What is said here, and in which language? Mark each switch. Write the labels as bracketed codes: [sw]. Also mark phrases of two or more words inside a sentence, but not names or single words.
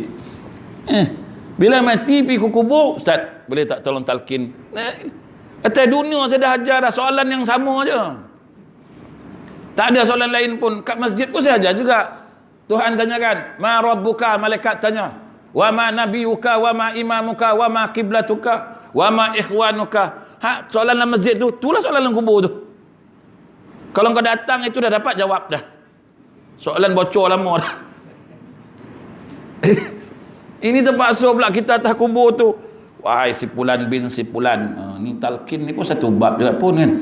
[ms] Bila mati pergi ke kubur, Ustaz boleh tak tolong talqin? Atas dunia saya dah ajar dah, soalan yang sama je. Tak ada soalan lain pun. Kat masjid pun saya ajar juga. Tuhan tanyakan, [ar] ما ربك, [ms] malaikat tanya. [ar] وما نبيك، وما إمامك، وما قبلتك، وما إخوانك. [ms] Soalan dalam masjid tu, itulah soalan dalam kubur tu. Kalau kau datang itu dah dapat jawab dah. Soalan bocor lama dah. Ini terpaksa pula kita atas kubur tu. Wahai si Fulan bin si Fulan. Ni talqin ni pun satu bab juga pun kan.